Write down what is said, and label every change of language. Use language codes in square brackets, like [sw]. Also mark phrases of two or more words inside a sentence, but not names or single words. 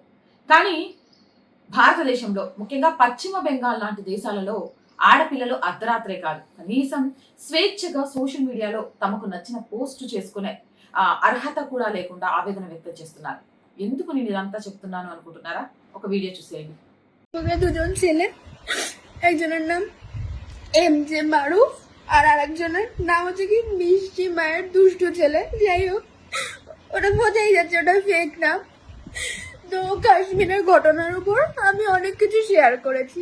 [te] కానీ భారతదేశంలో ముఖ్యంగా పశ్చిమ బెంగాల్ లాంటి దేశాలలో ఆడపిల్లలు అర్ధరాత్రే కాదు, కనీసం స్వేచ్ఛగా [en] social mediaలో [te] తమకు నచ్చిన పోస్ట్ చేసుకునే అర్హత కూడా లేకుండా ఆవేదన వ్యక్తం చేస్తున్నారు. ఎందుకు నేను ఇదంతా చెప్తున్నాను అనుకుంటున్నారా? ఒక వీడియో చూసేయండి. [bn] দুজন ছেলে, একজনের নাম এম জে মারুফ আর আরেকজনের নাম হচ্ছে কি মিষ্টি মায়ের দুষ্টু ছেলে। যাই হোক, ওটা বোঝাই যাচ্ছে ওটা ফেক নাম। তো কাশ্মীরের ঘটনার উপর আমি অনেক কিছু শেয়ার করেছি।